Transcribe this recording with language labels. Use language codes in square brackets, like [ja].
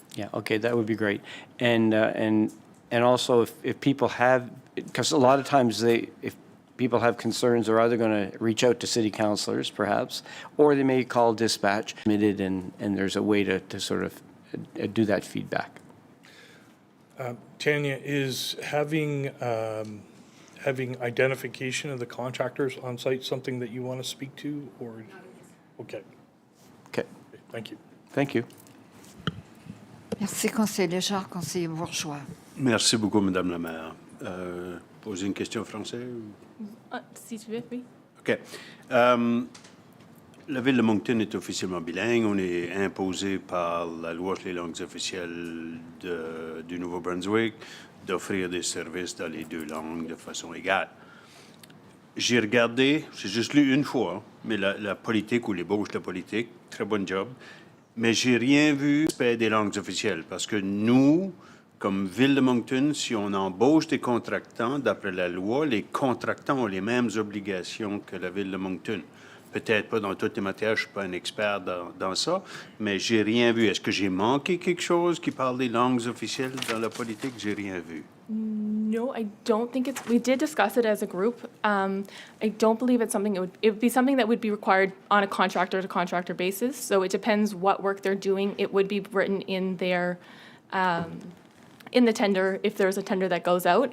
[en] Yeah, okay, that would be great. And also if people have, because a lot of times if people have concerns, they're either going to reach out to city councilors perhaps, or they may call dispatch, admitted, and there's a way to sort of do that feedback. Tanya, is having identification of the contractors on site something that you want to speak to, or? Okay. Okay. Thank you. Thank you. [fr] Merci, conseiller Léger, conseiller Bourgeois. Merci beaucoup, Madame la maire. Poser une question en français? Si tu veux, oui. OK. La ville de Moncton est officiellement bilingue. On est imposé par la loi sur les langues officielles du Nouveau-Brunswick d'offrir des services dans les deux langues de façon égale. J'ai regardé, j'ai juste lu une fois, mais la politique ou l'ébauche de la politique, très bon job, mais j'ai rien vu des langues officielles parce que nous, comme ville de Moncton, si on embauche des contractants, d'après la loi, les contractants ont les mêmes obligations que la ville de Moncton. Peut-être pas dans toutes les matières, je ne suis pas un expert dans ça, mais j'ai rien vu. Est-ce que j'ai manqué quelque chose qui parle des langues officielles dans la politique? J'ai rien vu. [en] No, I don't think it's, we did discuss it as a group. I don't believe it's something, it would be something that would be required on a contractor-to-contractor basis. So it depends what work they're doing. It would be written in their, in the tender, if there's a tender that goes out.